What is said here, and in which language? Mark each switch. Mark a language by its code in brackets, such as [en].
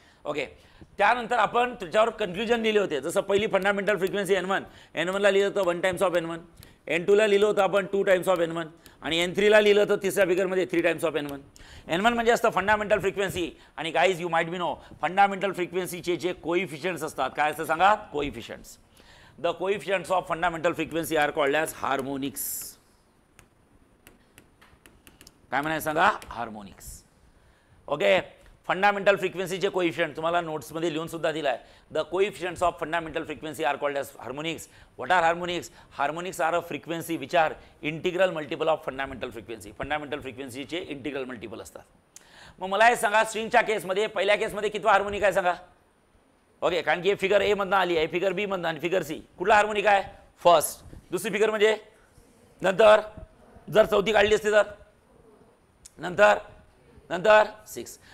[mr] Okay, त्यानंतर आपण त्याच्यावर कन्फ्युजन लिहिले होते. जसं पहिली फंडामेंटल फ्रिक्वेन्सी N1 ला लिहिलं होतं 1 टाइम्स ऑफ N1, N2 ला लिहिलं होतं आपण 2 टाइम्स ऑफ N1, आणि N3 ला लिहिलं होतं तिसऱ्या फिगरमध्ये 3 टाइम्स ऑफ N1. N1 म्हणजे असतं फंडामेंटल फ्रिक्वेन्सी. आणि [en] guys you might be know, [mr] fundamental फ्रिक्वेन्सीचे जे कोइफिशियंट्स असतात काय असतं सांगा, कोइफिशियंट्स. [en] The coefficients of fundamental frequency are called as harmonics. [mr] काय म्हणायचं सांगा, हार्मोनिक्स. ओके, फंडामेंटल फ्रिक्वेन्सीचे कोइफिशियंट तुम्हाला नोट्समध्ये लिहून सुद्धा दिला आहे. [en] The coefficients of fundamental frequency are called as harmonics. What are harmonics? Harmonics are a frequency which are integral multiple of fundamental frequency. [mr] Fundamental फ्रिक्वेन्सीचे इंटिग्रल मल्टिपल असतात. मग मला हे सांगा, स्ट्रिंगच्या केसमध्ये पहिल्या केसमध्ये कितवा हार्मोनिक आहे सांगा. ओके, कारण की हे फिगर ए मधनं आली आहे, फिगर बी मधनं आणि फिगर सी. कुठला हार्मोनिक आहे, फर्स्ट. दुसरी फिगर म्हणजे नंतर, जर चौथी काढली असते तर नंतर 6.